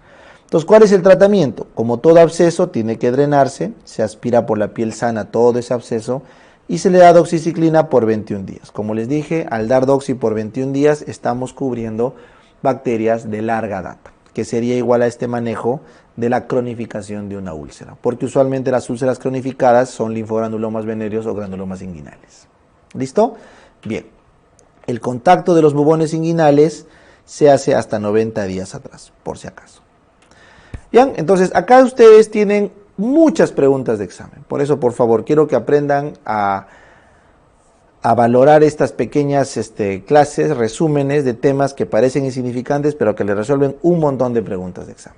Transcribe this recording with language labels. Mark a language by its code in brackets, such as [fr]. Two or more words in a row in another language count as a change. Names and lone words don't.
[es] Entonces, ¿cuál es el tratamiento? Como todo absceso, tiene que drenarse, se aspira por la piel sana todo ese absceso y se le da doxiciclina por 21 días. Como les dije, al dar doxi por 21 días estamos cubriendo bacterias de larga data, que sería igual a este manejo de la cronificación de una úlcera, porque usualmente las úlceras cronificadas son linfogranulomas venéreos o granulomas inguinales. ¿Listo? Bien. El contacto de los bubones inguinales se hace hasta 90 días atrás, por si acaso. Bien, entonces acá ustedes tienen muchas preguntas de examen. Por eso, por favor, quiero que aprendan a valorar estas pequeñas clases, resúmenes de temas que parecen insignificantes, pero que les resuelven un montón de preguntas de examen.